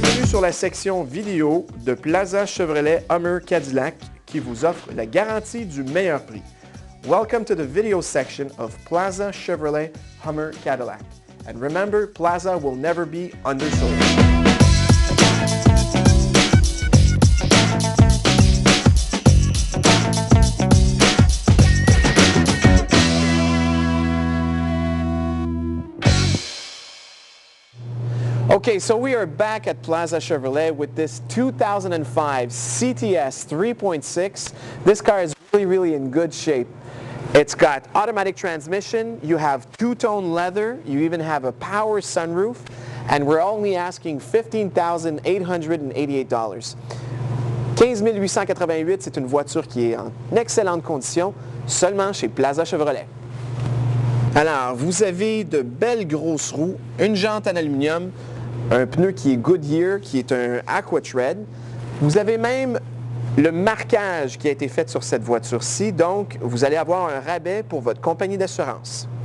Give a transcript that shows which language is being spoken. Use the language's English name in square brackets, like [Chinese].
[French] sur la section vidéo de Plaza Chevrolet Hummer Cadillac qui vous offre la garantie du meilleur prix. [English] Welcome to the video section of Plaza Chevrolet Hummer Cadillac. And remember, Plaza will never be undersold. Okay, so we are back at Plaza Chevrolet with this 2005 CTS 3.6. This car is really in good shape. It's got automatic transmission, you have two-tone leather, you even have a power sunroof, and we're only asking $15,888. [French] 15 888, c'est une voiture qui est en excellente condition, seulement chez Plaza Chevrolet. Alors, vous avez de belles grosses roues, une jante en aluminium, un pneu qui est Goodyear, qui est un Aquatred. Vous avez même le marquage qui a été fait sur cette voiture-ci, donc vous allez avoir un rabais pour votre compagnie d'assurance.